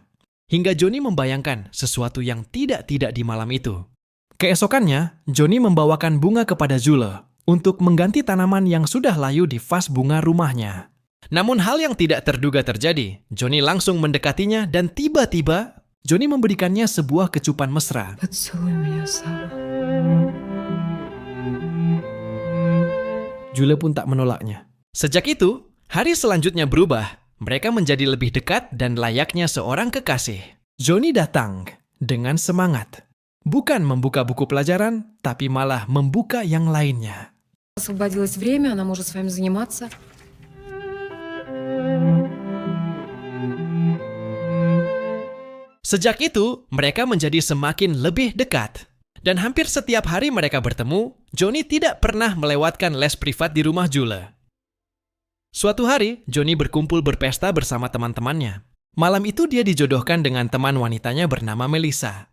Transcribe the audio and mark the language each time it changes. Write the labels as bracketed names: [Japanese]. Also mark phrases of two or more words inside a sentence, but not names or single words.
[Indonesian] Hingga Johnny membayangkan sesuatu yang tidak-tidak di malam itu. Keesokannya, Johnny membawakan bunga kepada Jules untuk mengganti tanaman yang sudah layu di vas bunga rumahnya. Namun hal yang tidak terduga terjadi. Johnny langsung mendekatinya dan tiba-tiba Johnny memberikannya sebuah kecupan mesra. [Russian] Поцелуй меня, Сава. [Indonesian] Julie pun tak menolaknya. Sejak itu, hari selanjutnya berubah. Mereka menjadi lebih dekat dan layaknya seorang kekasih. Johnny datang dengan semangat. Bukan membuka buku pelajaran, tapi malah membuka yang lainnya. [Russian] Освободилось время, она может с вами заниматься. [Indonesian] Sejak itu, mereka menjadi semakin lebih dekat. Dan hampir setiap hari mereka bertemu, Johnny tidak pernah melewatkan les privat di rumah Jule. Suatu hari, Johnny berkumpul berpesta bersama teman-temannya. Malam itu dia dijodohkan dengan teman wanitanya bernama Melissa.